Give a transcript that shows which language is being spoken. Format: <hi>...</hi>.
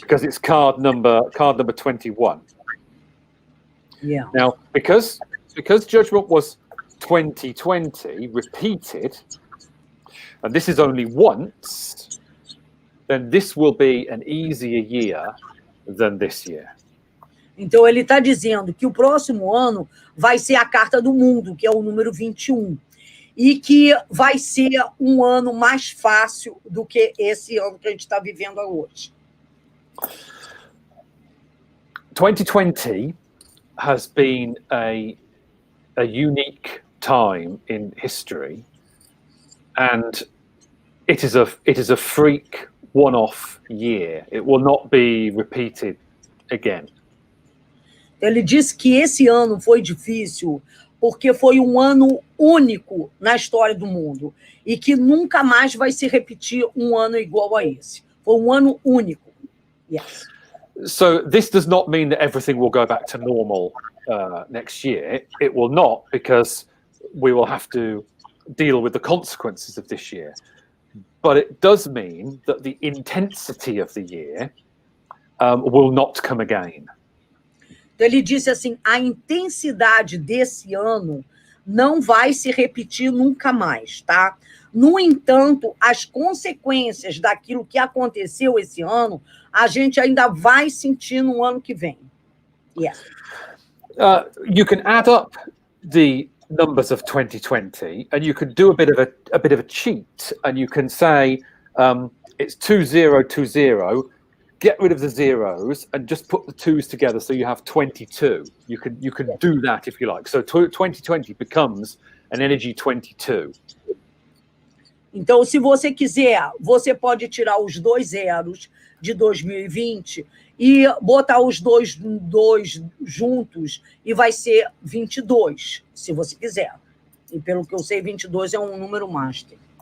<en>Because it's card number 21. Yeah. Now, because Judgment was 2020 repeated, and this is only once, then this will be an easier year than this year.</en> <pt>Então, ele está dizendo que o próximo ano vai ser a carta do mundo, que é o número 21, e que vai ser um ano mais fácil do que esse ano que a gente está vivendo hoje.</pt> <en>2020 has been a unique time in history, and it is a freak one-off year. It will not be repeated again.</en> <pt>Ele disse que esse ano foi difícil porque foi um ano único na história do mundo e que nunca mais vai se repetir um ano igual a esse. Foi um ano único.</pt> <en>Yes. So this does not mean that everything will go back to normal next year. It will not, because we will have to deal with the consequences of this year. But it does mean that the intensity of the year will not come again.</en> <pt>Então, ele disse assim, a intensidade desse ano não vai se repetir nunca mais, tá? No entanto, as consequências daquilo que aconteceu esse ano, a gente ainda vai sentir no ano que vem.</pt> <en>Yeah. You can add up the numbers of 2020, and you can do a bit of a cheat, and you can say it's 2020. Get rid of the zeros and just put the twos together, so you have 22. You can do that if you like. So 2020 becomes an energy 22.</en> <pt>Então, se você quiser, você pode tirar os 2 zeros de 2020 e botar os dois juntos e vai ser 22, se você quiser. E pelo que eu sei, 22 é um número master.</pt>